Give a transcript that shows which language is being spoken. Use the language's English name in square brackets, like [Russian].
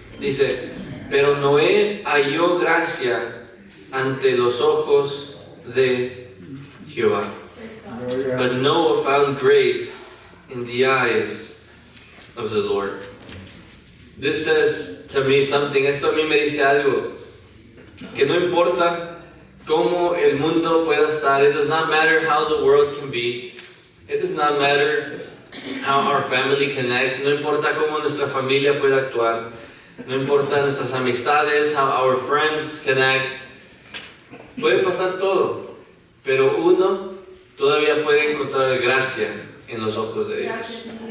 [Spanish] Dice, pero Noé halló gracia ante los ojos de Jehová. [English] But Noah found grace in the eyes of the Lord. This says to me something. [Spanish] Esto a mí me dice algo. Que no importa cómo el mundo pueda estar. [English] It does not matter how the world can be. It does not matter how our family connects. [Spanish] No importa cómo nuestra familia pueda actuar. No importa nuestras amistades, [English] how our friends connect. [Spanish] Puede pasar todo. Pero uno todavía puede encontrar gracia en los ojos de Dios.